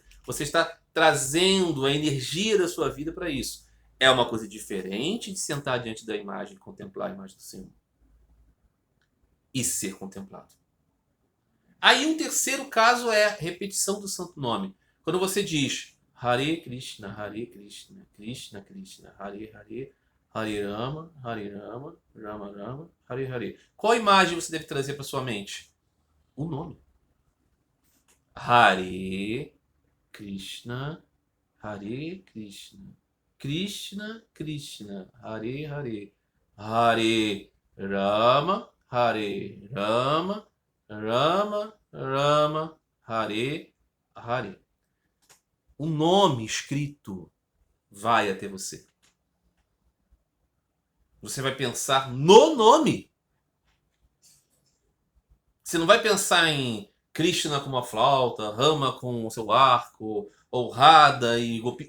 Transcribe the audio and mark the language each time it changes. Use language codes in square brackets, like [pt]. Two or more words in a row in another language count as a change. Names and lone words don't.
[pt] Você está trazendo a energia da sua vida para isso. É uma coisa diferente de sentar diante da imagem e contemplar a imagem do Senhor. E ser contemplado. Aí um terceiro caso é a repetição do santo nome. Quando você diz [sa] Hare Krishna, Krishna Krishna, Hare Hare, Hare Rama, Rama Rama, Hare Hare. [pt] Qual imagem você deve trazer para sua mente? O nome. [sa] Hare Krishna, Krishna Krishna, Hare Hare, Hare Rama, Rama Rama, Hare Hare. [pt] O nome escrito vai até você. Você vai pensar no nome. Você não vai pensar em Krishna com uma flauta, Rama com o seu arco, ou Radha e Gopi.